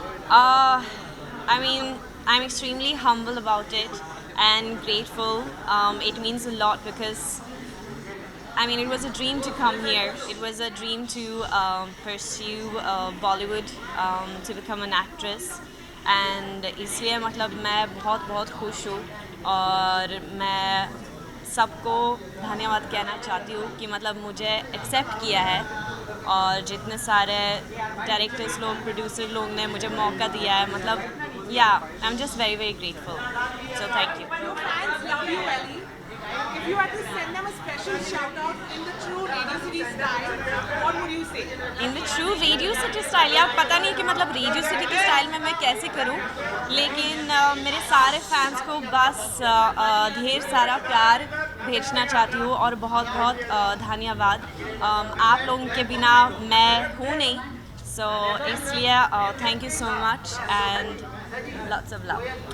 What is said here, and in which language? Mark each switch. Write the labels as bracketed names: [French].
[English] I mean, I'm extremely humble about it and grateful. It means a lot because, I mean, it was a dream to come here. It was a dream to pursue Bollywood, to become an actress. [Hindi] And इसलिए मतलब मैं बहुत बहुत खुश हूँ और मैं सबको धन्यवाद कहना चाहती हूँ कि मतलब मुझे एक्सेप्ट किया है और जितने सारे डायरेक्टर्स लोग प्रोड्यूसर लोग ने मुझे मौका दिया है मतलब या [English] I am just very very grateful so thank you Your fans love you, Ellie. If you had to send them a special shout out in the true Radio City style, what would you say? In the true Radio City style [Hindi] यार पता नहीं कि मतलब radio city के style में मैं कैसे करूं लेकिन मेरे सारे फैंस को बस ढेर सारा प्यार भेजना चाहती हूँ और बहुत बहुत धन्यवाद आप लोगों के बिना मैं हूँ नहीं सो इसलिए [English] thank you so much and lots of love